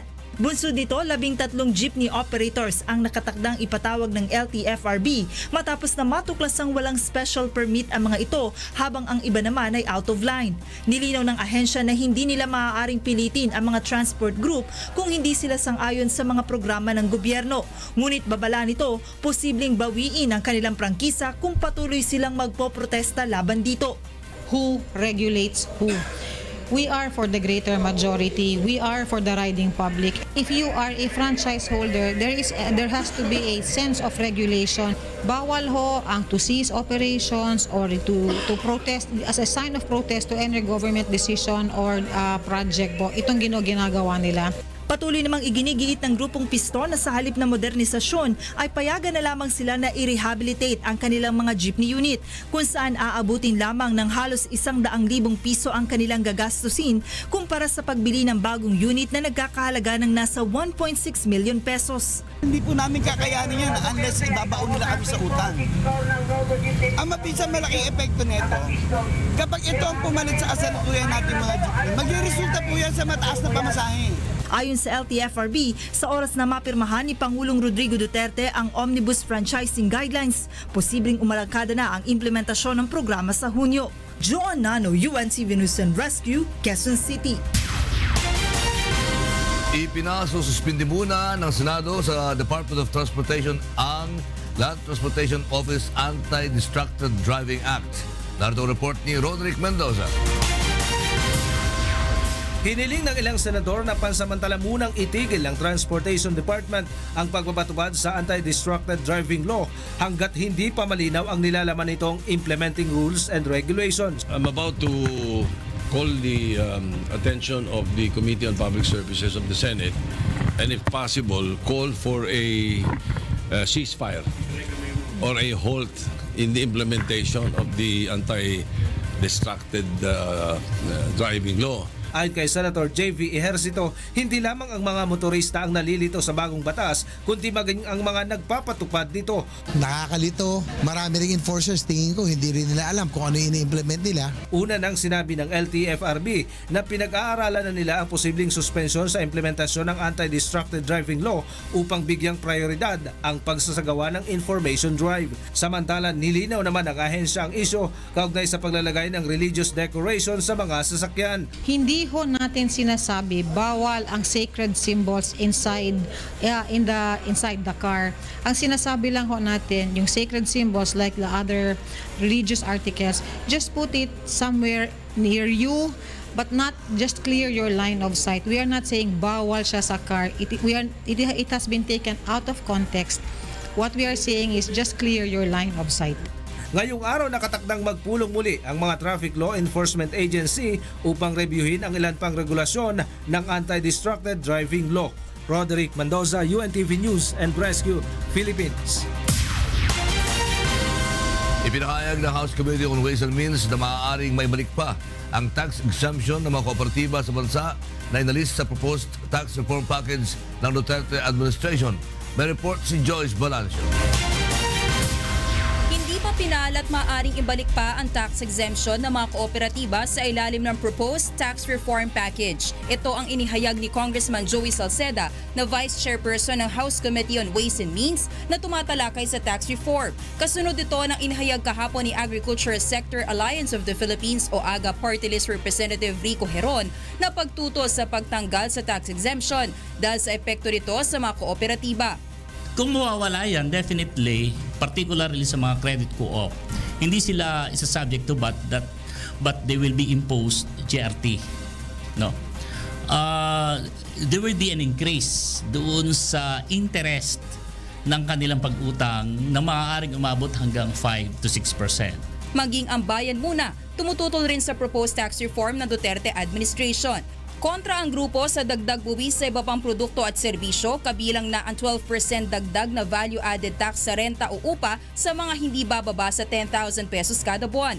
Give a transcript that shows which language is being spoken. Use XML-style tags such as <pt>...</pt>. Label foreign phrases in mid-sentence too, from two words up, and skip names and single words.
<tl>Bunsod dito, 13 jeepney operators ang nakatakdang ipatawag ng LTFRB matapos na matuklasang walang</tl> <en>special permit</en> <tl>ang mga ito habang ang iba naman ay</tl> <en>out of line.</en> <tl>Nilinaw ng ahensya na hindi nila maaaring pilitin ang mga transport group kung hindi sila sang-ayon sa mga programa ng gobyerno. Ngunit babala nito, posibleng bawiin ang kanilang prangkisa kung patuloy silang magpoprotesta laban dito.</tl> <en>Who regulates who? We are for the greater majority. We are for the riding public. If you are a franchise holder, there has to be a sense of regulation.</en> <tl>Bawal ho ang</tl> <en>to cease operations or to protest as a sign of protest to any government decision or project po.</en> <tl>Itong ginagawa nila. Patuloy namang iginigiit ng grupong Piston na sa halip na modernisasyon ay payagan na lamang sila na i-rehabilitate ang kanilang mga jeepney unit kung saan aabutin lamang ng halos 100,000 piso ang kanilang gagastusin kumpara sa pagbili ng bagong unit na nagkakahalaga ng nasa 1.6 million pesos. Hindi po namin kakayanin yan unless ibabaon nila kami sa utang. Ang mabisang malaking epekto nito, kapag ito ang pumalit sa kasalukuyan natin mga jeepney, magre-resulta po yan sa mataas na pamasahe. Ayon sa LTFRB, sa oras na mapirmahan ni Pangulong Rodrigo Duterte ang Omnibus Franchising Guidelines, posibleng umalangkada na ang implementasyon ng programa sa Hunyo. Joan Nano, UNTV News and Rescue, Quezon City. Ipinasuspindi muna ng Senado sa Department of Transportation ang Land Transportation Office Anti-Distracted Driving Act. Narito ang report ni Roderick Mendoza. Hiniling ng ilang senador na pansamantala munang itigil ng Transportation Department ang pagpapatupad sa Anti-Distracted Driving Law hanggat hindi pa malinaw ang nilalaman nitong</tl> <en>implementing rules and regulations. I'm about to call the attention of the Committee on Public Services of the Senate and if possible, call for a ceasefire or a halt in the implementation of the Anti-Distracted Driving Law.</en> <tl>Ayon kay Senator J.V. Ejercito, hindi lamang ang mga motorista ang nalilito sa bagong batas, kundi maging ang mga nagpapatupad nito. Nakakalito, marami ring enforcers, tingin ko hindi rin nila alam kung ano ini-implement nila. Una nang sinabi ng LTFRB na pinag-aaralan na nila ang posibleng suspensyon sa implementasyon ng Anti-Distracted Driving Law upang bigyang prioridad ang pagsasagawa ng</tl> <en>information drive.</en> <tl>Samantala, nilinaw naman ng ahensya ang isyo kaugnay sa paglalagay ng</tl> <en>religious decoration</en> <tl>sa mga sasakyan. Hindi ho natin sinasabi bawal ang</tl> <en>sacred symbols inside the car.</en> <tl>Ang sinasabi lang ho natin yung</tl> <en>sacred symbols like the other religious articles, just put it somewhere near you but not just clear your line of sight. We are not saying</en> <tl>bawal siya sa</tl> <en>car. It has been taken out of context. What we are saying is just clear your line of sight.</en> <tl>Ngayong araw nakatakdang magpulong muli ang mga Traffic Law Enforcement Agency upang reviewin ang ilan pang regulasyon ng Anti-Distracted Driving Law. Roderick Mendoza, UNTV News and Rescue, Philippines. Ipinahayag ng House Committee on Ways and Means na maaaring may balik pa ang</tl> <en>tax exemption</en> <tl>ng mga kooperatiba sa bansa na inalis sa</tl> <en>proposed tax reform package</en> <tl>ng Duterte administration. May report si Joyce Balancio. Hindi pa pinalat maaring ibalik pa ang</tl> <en>tax exemption</en> <tl>ng mga kooperatiba sa ilalim ng</tl> <en>proposed tax reform package.</en> <tl>Ito ang inihayag ni Congressman Joey Salceda na Vice Chairperson ng House Committee on Ways and Means na tumatalakay sa</tl> <en>tax reform.</en> <tl>Kasunod ito ng inihayag kahapon ni Agriculture Sector Alliance of the Philippines o AGA Party List Representative Rico Heron na pagtuto sa pagtanggal sa</tl> <en>tax exemption</en> <tl>dahil sa epekto nito sa mga kooperatiba. Kung mawawala yan,</tl> <en>definitely, particularly</en> <tl>sa mga</tl> <en>credit co-op,</en> <tl>hindi sila isa-subject</tl> <en>to but they will be imposed GRT. No? There will be an increase</en> <tl>doon sa interest ng kanilang pag-utang na maaaring umabot hanggang 5 to 6%. Maging ang bayan muna, tumututol rin sa proposed tax reform ng Duterte administration. Kontra ang grupo sa dagdag buwis sa iba pang produkto at serbisyo, kabilang na ang 12% dagdag na</tl> <en>value-added tax</en> <tl>sa renta o upa sa mga hindi bababa sa 10,000 pesos kada buwan.</tl>